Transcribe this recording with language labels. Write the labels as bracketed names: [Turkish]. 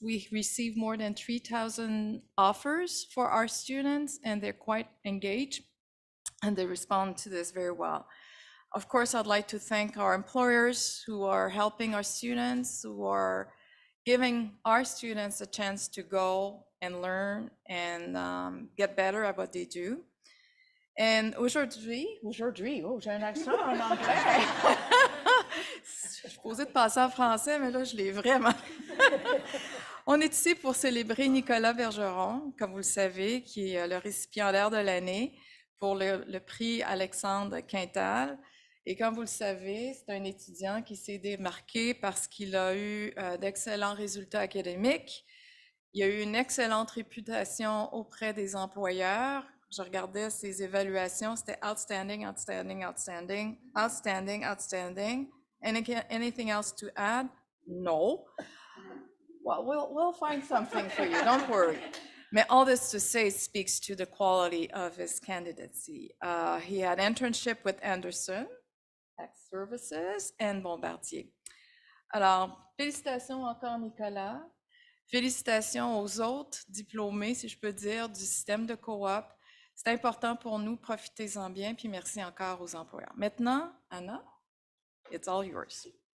[English] We receive more than 3,000 offers for our students, and they're quite engaged, and they respond to this very well. Of course, I'd like to thank our employers who are helping our students, who are giving our students a chance to go and learn and get better at what they do. And [French] aujourd'hui, oh, j'ai un accent en anglais. Je suis posée de passer en français, mais là, je l'ai vraiment. On est ici pour célébrer Nicolas Bergeron, comme vous le savez, qui est le récipiendaire de l'année pour le prix Alexandre Quintal. Et comme vous le savez, c'est un étudiant qui s'est démarqué parce qu'il a eu d'excellents résultats académiques. Il a eu une excellente réputation auprès des employeurs. Je regardais ses évaluations, c'était [English] outstanding, outstanding, outstanding, outstanding, [French] outstanding. [English] Anything else to add? No. Well, we'll find something for you, don't worry. But all this to say speaks to the quality of his candidacy. He had internship with Anderson Tax Services and Bombardier. [French] Alors, félicitations encore, Nicolas. Félicitations aux autres diplômés, si je peux dire, du système de coop. C'est important pour nous, profitez-en bien, puis merci encore aux employeurs. Maintenant, [English] Anna, it's all yours.